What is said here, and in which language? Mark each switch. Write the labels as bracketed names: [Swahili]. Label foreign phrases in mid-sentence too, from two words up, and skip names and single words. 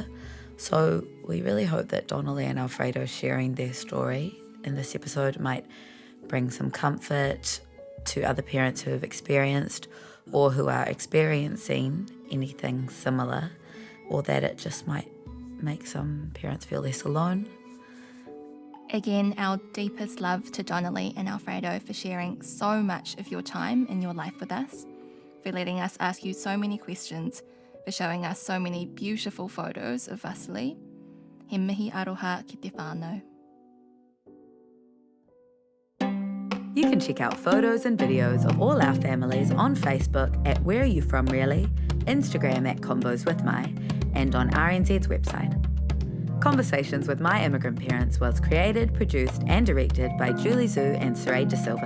[English] So we really hope that Donally and Alfredo sharing their story in this episode might bring some comfort to other parents who have experienced or who are experiencing anything similar, or that it just might make some parents feel less alone. Again, our deepest love to Donally and Alfredo for sharing so much of your time in your life with us, for letting us ask you so many questions, for showing us so many beautiful photos of Vasily. [Māori] He mihi aroha ki te whānau. [English] You can check out photos and videos of all our families on Facebook at Where Are You From Really, Instagram at Combos with My, and on RNZ's website. Conversations with My Immigrant Parents was created, produced and directed by Julie Zhu and Saray De Silva.